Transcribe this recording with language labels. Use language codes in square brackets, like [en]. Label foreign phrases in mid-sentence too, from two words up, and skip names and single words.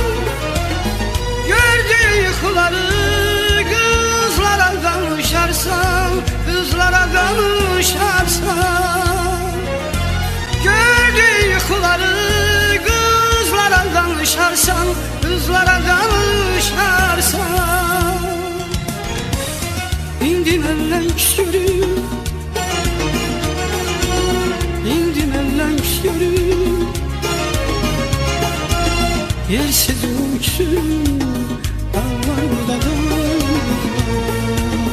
[tr] Gördüğü yıkıları kızlara danışarsan, kızlara danışarsan. Gördüğü yıkıları kızlara danışarsan, kızlara danışarsan. [az] İndi məndən görür, indi məndən görür yersiz uçsun dağlar burada dağlar.